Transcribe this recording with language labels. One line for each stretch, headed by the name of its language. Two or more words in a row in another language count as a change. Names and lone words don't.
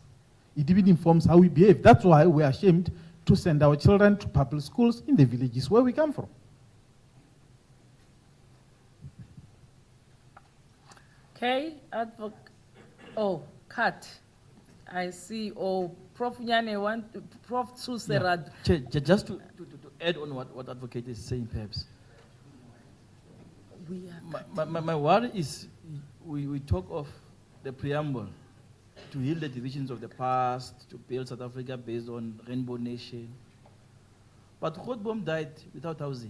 English: It even informs how we behave. That's why we are ashamed to send our children to public schools in the villages where we come from. Okay, cut. I see. Oh, Prof. Nyane, Prof. Suserad. Just to add on what advocate is saying, perhaps. My worry is we talk of the preamble to heal the divisions of the past, to build South Africa based on Rainbow Nation. But Grootboom died without housing.